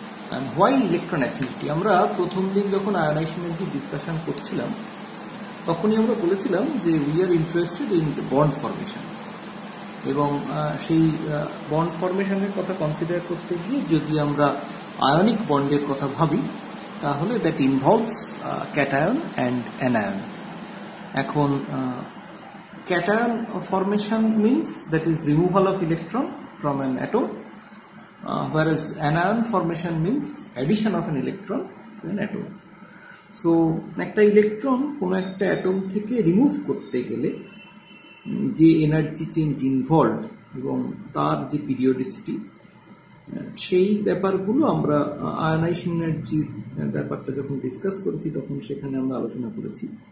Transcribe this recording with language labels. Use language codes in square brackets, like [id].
[en] And why electron affinity? [bn] আমরা প্রথম দিন যখন আয়নাইজেশন এনার্জি ডিসকাশন করছিলাম তখনই আমরা বলেছিলাম যে [en] we are interested in bond formation, [bn] এবং সেই বন্ড ফরমেশনের কথা কনসিডার করতে গিয়ে যদি আমরা আয়নিক বন্ডের কথা ভাবি তাহলে [en] That involves cation and anion. [bn] এখন [en] cation formation means that is removal of electron from an atom, whereas anion formation means addition of an electron to an atom. [bn] So একটা ইলেকট্রন কোনো একটা অ্যাটম থেকে remove করতে গেলে যে energy change involve এবং তার যে পিরিয়ডিসিটি, সেই ব্যাপারগুলো আমরা আয়নাইজেশন এনার্জির ব্যাপারটা যখন ডিসকাস করেছি তখন সেখানে আমরা আলোচনা করেছি।